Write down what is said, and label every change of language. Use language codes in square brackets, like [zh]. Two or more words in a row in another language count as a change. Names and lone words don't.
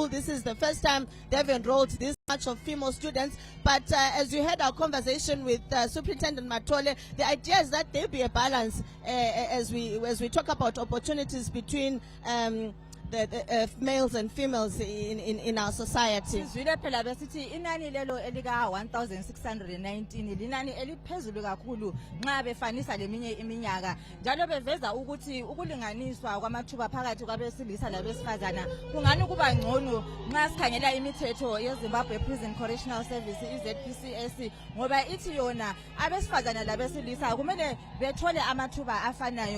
[en] This is the first time they've enrolled this much of female students. But as you heard our conversation with Superintendent Mathola, the idea is that there be a balance as we talk about opportunities between the males and females in our society. [nd] Sizwile phela besithi inani lelo elika 1619 linani eliphezulu kakhulu nxa befanisa leminye iminyaka njalo beveza ukuthi ukulinganiswa kwamathuba phakathi kwabesilisa labesifazana kungani kuba ngcono nxa sikhangela imithetho yeZimbabwe Prison Correctional Service iZPCS ngoba ithi yona abesifazana labesilisa kumele bethole amathuba afanayo.